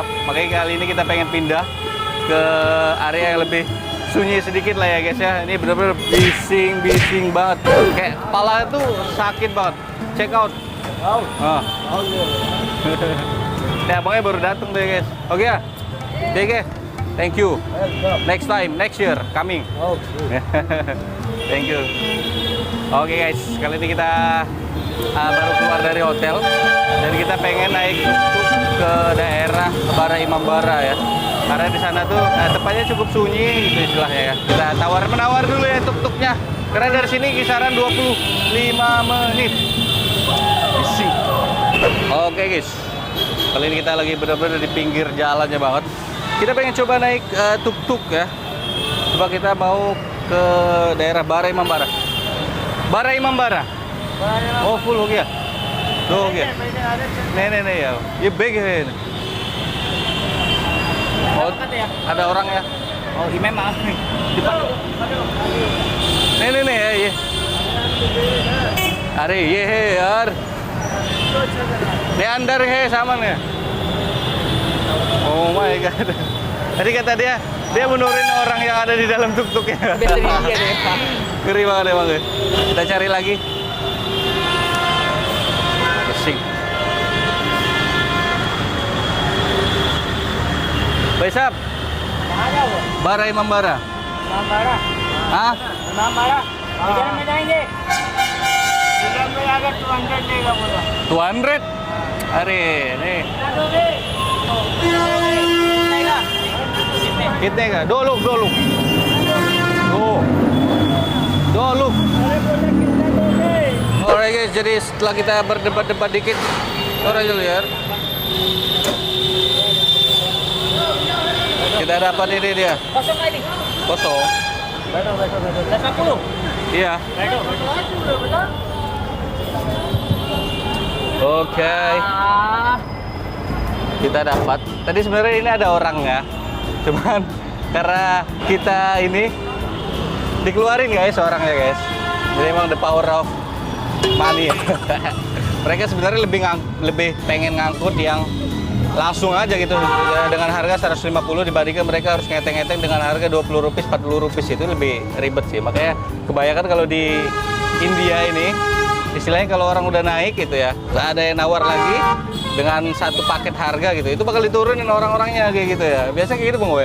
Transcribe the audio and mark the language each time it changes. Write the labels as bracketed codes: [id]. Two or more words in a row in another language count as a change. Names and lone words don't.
[id] Makanya kali ini kita pengen pindah ke area yang lebih sunyi sedikit lah ya guys ya. Ini bener-bener bising banget. Kayak kepala itu sakit banget. [en] Check out. [id] Ya abangnya baru datang deh guys. Oke ya. Oke. [en] Thank you. Next time, next year coming. Thank you. [id] Oke guys, kali ini kita baru keluar dari hotel dan kita pengen naik tuk-tuk ke daerah Bara Imam Bara ya. Karena di sana tuh tempatnya cukup sunyi gitu istilahnya ya. Kita menawar dulu ya tuk-tuknya. Karena dari sini kisaran 25 menit. Bising. Oke guys. Kali ini kita lagi benar-benar di pinggir jalannya banget. Kita pengen coba naik tuk-tuk ya. Coba kita mau ke daerah Bara Imam Bara. [hi] Bara Imam Bara. Oh full हो गया. दो हो गया. नहीं यार. ये big है. [id] Oh, ada orang ya? Oh, imam maaf nih. Nih ya, [hi] ये. अरे ये है यार. Di अंदर है सामान ya. [en] Oh my god. [id] Tadi kata dia menurin orang yang ada di dalam tuk-tuknya. Ngeri banget emang ya. Kita cari lagi. Pusing. Baisap. Bara Imam Bara. Imam Bara. [hi] हाँ? Imam Bara. किधर में जाएंगे? किधर में अगर 200 देगा बोला. 200? अरे नहीं. कितने का? दो लोग. [en] Alright guys, [id] jadi setelah kita berdebat-debat dikit, orang lihat kita dapat ini dia. Kosong ini. Kosong. Betul. 10. Iya. Betul. Oke. Kita dapat. Tadi sebenarnya ini ada orang ya. Cuman karena kita ini dikeluarin guys orangnya guys. Jadi emang [en] the power of money [id] ya. Mereka sebenarnya lebih pengen ngangkut yang langsung aja gitu dengan harga 150 dibandingkan mereka harus ngeteng-ngeteng dengan harga 20 rupiah 40 rupiah itu lebih ribet sih. Makanya kebanyakan kalau di India ini istilahnya kalau orang udah naik gitu ya, ada yang nawar lagi dengan satu paket harga gitu, itu bakal diturunin orang-orangnya kayak gitu ya. Biasa kayak gitu Bang Boy ya?